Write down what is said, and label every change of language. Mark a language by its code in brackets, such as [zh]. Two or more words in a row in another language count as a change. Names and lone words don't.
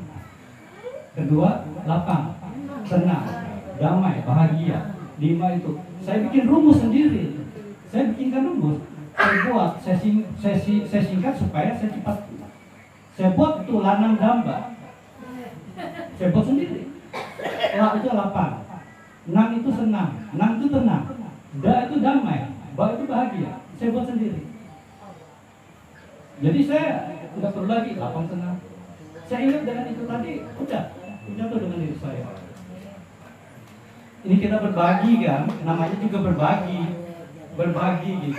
[id] Kedua, lapang, tenang, damai, bahagia. 5 itu. Saya bikin rumus sendiri. Saya bikinkan rumus. Saya buat, saya singkat supaya saya cepat. Saya buat tuh lanang damba. Saya buat sendiri. La itu lapang, nang itu senang, nang itu tenang, da itu damai, ba itu bahagia. Saya buat sendiri. Jadi saya tidak perlu lagi lapang tenang. Saya ingat dengan itu tadi, udah tuh dengan diri saya. Ini kita berbagi kan, namanya juga berbagi gitu.